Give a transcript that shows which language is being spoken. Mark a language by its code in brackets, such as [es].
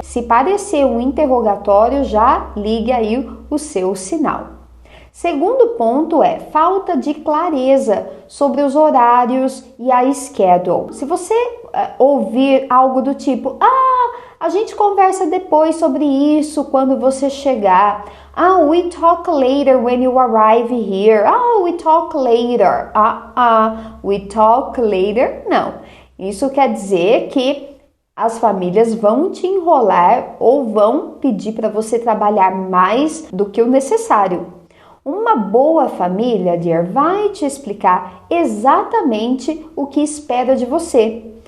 [pt] Se parecer um interrogatório, já ligue aí o seu sinal. Segundo ponto é falta de clareza sobre os horários e a schedule. Se você ouvir algo do tipo, a gente conversa depois sobre isso quando você chegar. [en] We talk later when you arrive here. We talk later. We talk later. [pt] Não. Isso quer dizer que as famílias vão te enrolar ou vão pedir para você trabalhar mais do que o necessário. Uma boa família, dear, vai te explicar exatamente o que espera de você.